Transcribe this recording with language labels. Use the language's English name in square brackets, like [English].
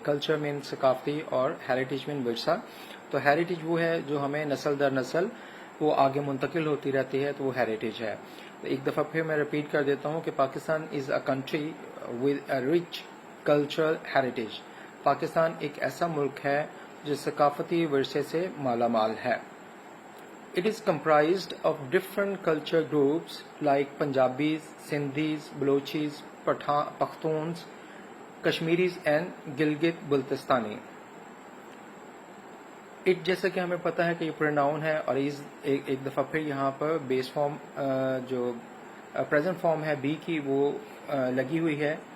[Urdu] Culture مین ثقافتی اور heritage مین ورثہ. تو ہیریٹیج وہ ہے جو ہمیں نسل در نسل وہ آگے منتقل ہوتی رہتی ہے تو وہ ہیریٹیج ہے. ایک دفعہ پھر میں ریپیٹ کر دیتا ہوں کہ [English] Pakistan is a country with a rich cultural heritage. [Urdu] Pakistan ایک ایسا ملک ہے جو ثقافتی ورثے سے مالا مال ہے. [English] It is comprised of different culture groups like Punjabis, Sindhis, Balochis, Pakhtuns, Kashmiris and Gilgit-Baltistani. [Urdu] It جیسا کہ ہمیں پتہ ہے کہ یہ پروناؤن ہے اور ایک دفعہ پھر یہاں پر بیس فارم جو پریزنٹ فارم ہے بی کی وہ لگی ہوئی ہے.